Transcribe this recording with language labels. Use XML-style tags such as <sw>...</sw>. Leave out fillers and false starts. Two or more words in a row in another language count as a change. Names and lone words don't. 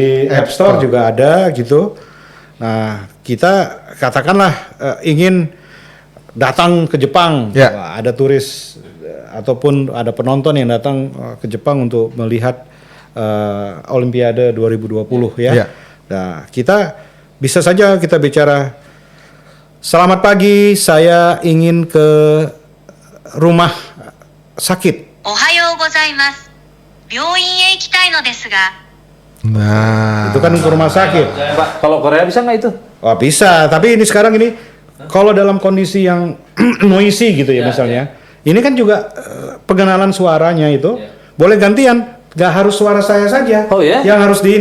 <id>Di App Store juga ada gitu. Nah, kita katakanlah ingin datang ke Jepang, wah, ada turis ataupun ada penonton yang datang ke Jepang untuk melihat Olimpiade 2020 ya. Nah, kita bisa saja kita bicara, selamat pagi, saya ingin ke rumah sakit.</id> <ja>おはようございます。病院へ行きたいのですが.</ja> <id>Nah, itu kan ke rumah sakit. Pak, kalau Korea bisa nggak itu? Oh, bisa, tapi ini sekarang ini kalau dalam kondisi yang noisy gitu ya misalnya, ini kan juga pengenalan suaranya itu boleh gantian, nggak harus suara saya saja yang harus di ini.</id>